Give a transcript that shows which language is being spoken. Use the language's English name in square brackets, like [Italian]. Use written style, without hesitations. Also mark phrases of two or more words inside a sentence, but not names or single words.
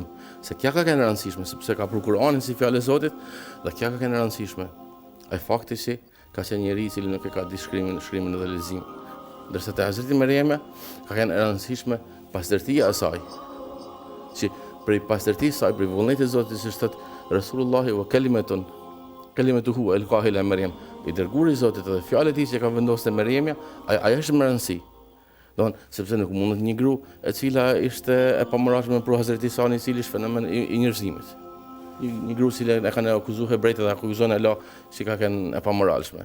[Albanian] Se kjo ka qenë e rëndësishme sepse ka për Kur'anin si fjalë e Zotit dhe kjo ka qenë e rëndësishme. Ai fakti si ka qenë njeriu i cili nuk e ka ditë shkrimin edhe leximin. Ndërsa te Hazreti Mariame ka qenë e rëndësishme pastërtia e saj. Që për pastërtisë së saj, për vullnetin e Zotit, si thotë Rasulullahi [Arabic] وكلمته ألقاها إلى مريم. [Albanian] I dërguari i Zotit edhe fjalët e tij që ka vendosur te Mariamja, ajo është më rëndësi. Sepse nuk mundet një gru e cila ishte e pamoralshme për Hazreti Isa, i cili është fenomen i njerëzimit. Një gru cila e kanë akuzuar hebrejtë dhe akuzon Allah si ka qenë e pamoralshme.